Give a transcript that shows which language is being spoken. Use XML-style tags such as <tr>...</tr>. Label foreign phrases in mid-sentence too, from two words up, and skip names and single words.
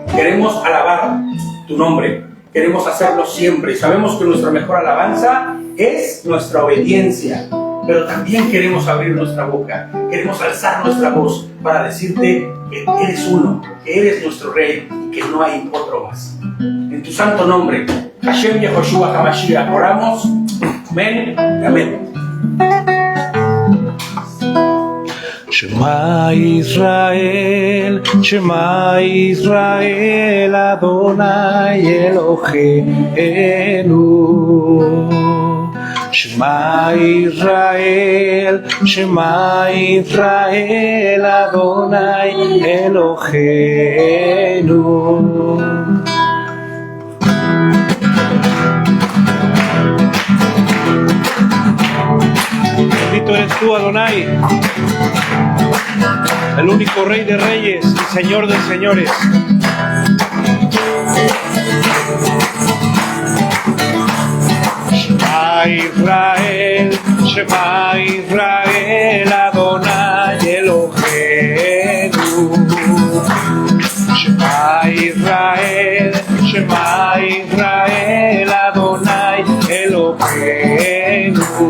<es>Queremos alabar tu nombre. Queremos hacerlo siempre y sabemos que nuestra mejor alabanza es nuestra obediencia, pero también queremos abrir nuestra boca, queremos alzar nuestra voz para decirte que eres uno, que eres nuestro Rey y que no hay otro más. En tu santo nombre, Hashem Yehoshua HaMashiach, oramos. Amén y amén.</es> <he>שמע ישראל, שמע ישראל, אדוני אלוהינו. שמע ישראל, שמע ישראל, אדוני אלוהינו.</he> <es>Bendito eres tú, Adonai, el único Rey de Reyes y Señor de Señores.</es> <he>שמע ישראל, שמע ישראל, אדוני אלוהינו. שמע ישראל, שמע ישראל, אדוני אלוהינו.</he>